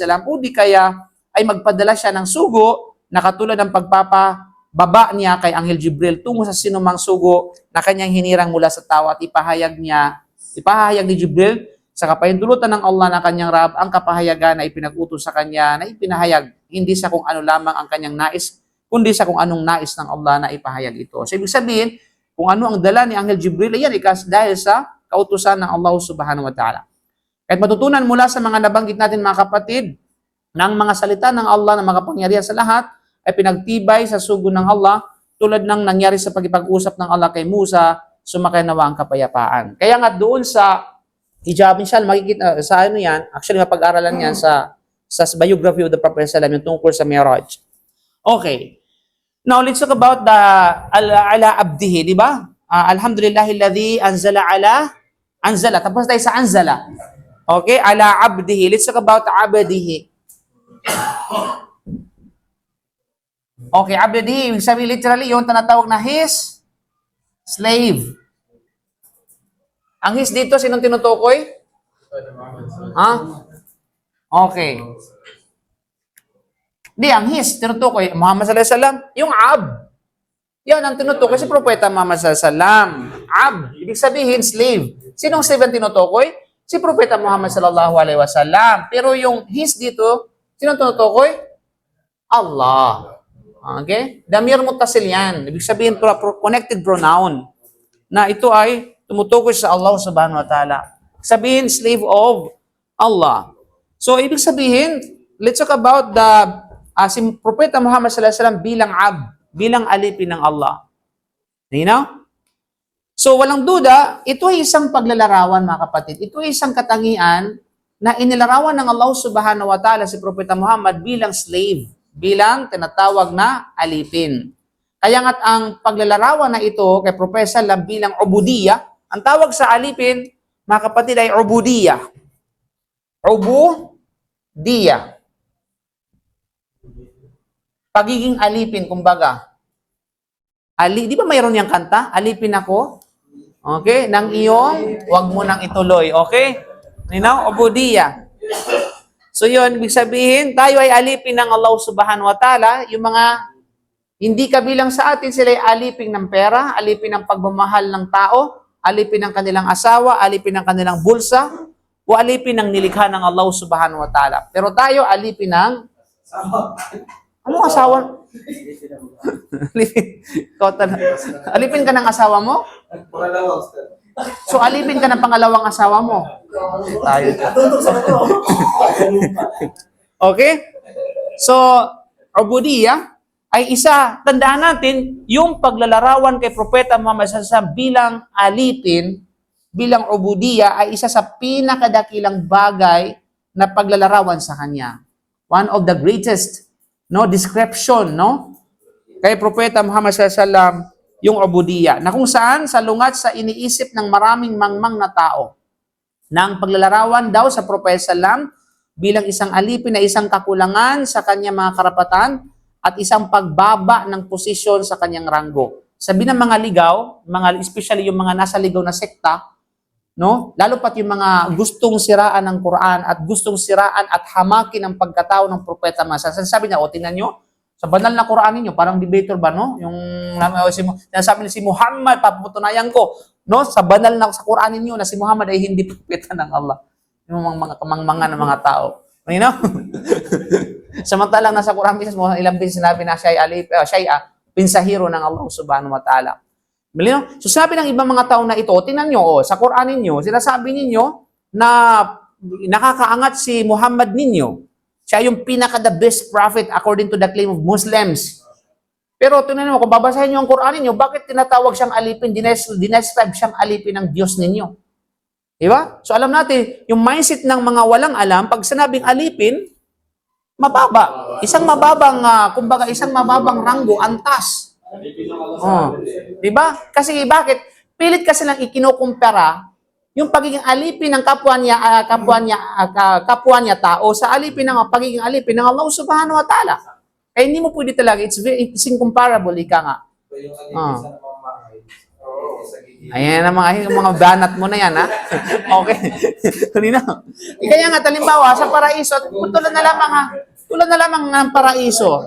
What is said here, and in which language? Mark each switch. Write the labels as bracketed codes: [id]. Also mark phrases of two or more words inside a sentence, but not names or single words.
[tl] o di kaya ay magpadala siya ng sugo na katulad ng pagpapababa niya kay Anghel Jibril tungo sa sinumang sugo na kanyang hinirang mula sa tao at ipahayag ni Jibril sa kapahintulutan ng Allah na kanyang Rab ang kapahayagan na ipinag-utos sa kanya na ipinahayag hindi sa kung ano lamang ang kanyang nais kundi sa kung anong nais ng Allah na ipahayag ito. So ibig sabihin, kung ano ang dala ni Anghel Jibril, yan dahil sa kautusan ng Allah [ar] subhanahu wa ta'ala. [tl] Kahit matutunan mula sa mga nabanggit natin mga kapatid, ng mga salita ng Allah na makapangyarihan sa lahat, ay pinagtibay sa sugo ng Allah tulad ng nangyari sa pagkipag-usap ng Allah kay Musa, sumakay nawa ang kapayapaan. Kaya nga doon sa hijab, inshallah, makikita sa ano yan, actually mapag-aralan yan sa [en] biography of the Prophet [ar] sallallahu alaihi wasallam, [tl] yung tungkol sa Mi'raj. [en] Okay. Now, let's talk about the [ar] ala abdihi, [tl] di ba? [ar] Alhamdulillahilladzi anzala. [tl] Tapos tayo sa anzala. Okay? [ar] Ala abdihi. [en] Let's talk about abdihi. Okay, abdihi. [tl] Ibig sabihin literally, yung tinatawag na [en] his slave. [tl] Ang his dito, sinong tinutukoy? Ha? Okay. Di, ang his, tinutukoy, [ar] Muhammad sallallahu alaihi wasallam, [tl] yung ab. Yan ang tinutukoy si Propeta Muhammad [ar] sallallahu alaihi wasallam. [tl] Ab, ibig sabihin slave. Sinong slave ang tinutukoy? Si Propeta Muhammad [ar] sallallahu alaihi wasallam. [tl] Pero yung his dito, sinong tinutukoy? Allah. Okay? [ar] Damir muttasil [tl] yan. Ibig sabihin, [en] connected pronoun. [tl] Na ito ay tumutukoy sa Allah [ar] subhanahu wa ta'ala. [tl] Sabihin, [en] slave of Allah. So, [tl] ibig sabihin, [en] let's talk about [tl] si Propeta Muhammad [ar] sallallahu alaihi wasallam [tl] bilang bilang alipin ng Allah. [en] You know? [tl] So, walang duda, ito ay isang paglalarawan, mga kapatid. Ito ay isang katangian na inilarawan ng Allah [ar] subhanahu wa ta'ala [tl] si Propeta Muhammad bilang slave, bilang tinatawag na alipin. Kaya nga't ang paglalarawan na ito kay Propeta lang bilang ubudiyya, ang tawag sa alipin, mga kapatid, ay ubudiyya. Ubudiyya. Pagiging alipin, kumbaga. Di ba mayroon niyang kanta? Alipin ako. Okay? Nang iyong, wag mo nang ituloy. [en] Okay? You know? [tl] Ubudiyya. So yun, ibig sabihin, tayo ay alipin ng Allah [ar] subhanahu wa ta'ala. [tl] Yung mga hindi kabilang sa atin, sila ay alipin ng pera, alipin ng pagmamahal ng tao, alipin ng kanilang asawa, alipin ng kanilang bulsa, o alipin ng nilikha ng Allah [ar] subhanahu wa ta'ala. [tl] Pero tayo, alipin ng anong asawa? Alipin ka ng asawa mo? So, alipin ka ng pangalawang asawa mo? Tayo. Okay? So, ubudiyya ay isa, tandaan natin, yung paglalarawan kay Propeta Muhammad sa bilang alipin, bilang ubudiyya, ay isa sa pinakadakilang bagay na paglalarawan sa kanya. [en] One of the greatest description, [tl] kay Propeta Muhammad [ar] sallallahu alaihi wasallam, [tl] yung ubudiyya, na kung saan salungat sa iniisip ng maraming mangmang na tao, ng paglalarawan daw sa Propeta sallam bilang isang alipin na isang kakulangan sa kanyang mga karapatan at isang pagbaba ng posisyon sa kanyang ranggo. Sabi ng mga ligaw, especially yung mga nasa ligaw na sekta, no? Lalo pat yung mga gustong siraan ng Quran at gustong siraan at hamakin ang pagkatao ng propeta Muhammad. Sabi niya, o tingnan nyo, sa banal na Quran ninyo, parang debater ba, no? Yung sinasabi niya si Muhammad, paputunayan ko, no? Sa banal na sa Quran ninyo na si Muhammad ay hindi propeta ng Allah. Yung mga kamangmangan ng mga tao. [en] You know? [tl] Samantalang nasa Quran mismo, ilang beses sinabi na siya ay pinsahiro ng Allah [ar] subhanahu wa ta'ala. [tl] So sabi ng ibang mga tao na ito, tingnan nyo, sa Quran ninyo, sinasabi ninyo na nakakaangat si Muhammad ninyo. Siya yung [en] pinaka-the best prophet according to the claim of Muslims. [tl] Pero tingnan mo, kung babasahin nyo ang Quran ninyo, bakit tinatawag siyang alipin, dinescribe siyang alipin ng Diyos ninyo? Diba? So alam natin, yung mindset ng mga walang alam, pag sinabing alipin, mababa. Isang mababang, kumbaga isang mababang ranggo, antas. Oh. Diba? Kasi bakit? Pilit kasi lang ikinukumpara yung pagiging alipin ng kapwa niya tao sa alipin ng pagiging alipin ng Allah [ar] subhanahu wa ta'ala. [tl] Kaya hindi mo pwede talaga, [en] it's incomparable, [tl] ika nga. Ayan ang mga banat mo na yan, ha? Okay. Kaya nga, talimbawa, sa paraiso, tulad na lamang ng paraiso.